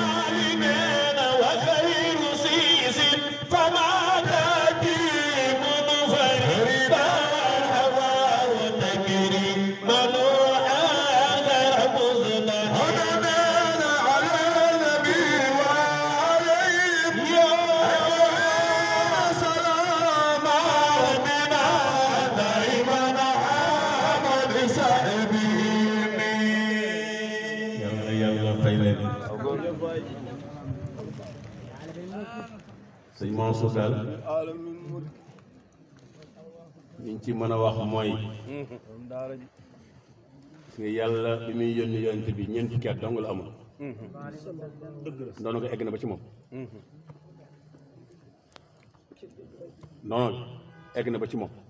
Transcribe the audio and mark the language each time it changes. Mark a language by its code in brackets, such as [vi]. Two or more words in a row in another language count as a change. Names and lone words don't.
[ar] وخير سيس فما تأتي منفردا هواه تكريم منوعا غير مزدهر على النبي وعليه سلام ربنا دائما هام بصحبه [wo] yàlla fay leen sëñ Mansour daal liñ ci mën a wax mooy nga yàlla bi muy yónni yonent bi ñeent fukki at dong la amul ndono ko egg na ba ci moom ndono egg na ba ci moom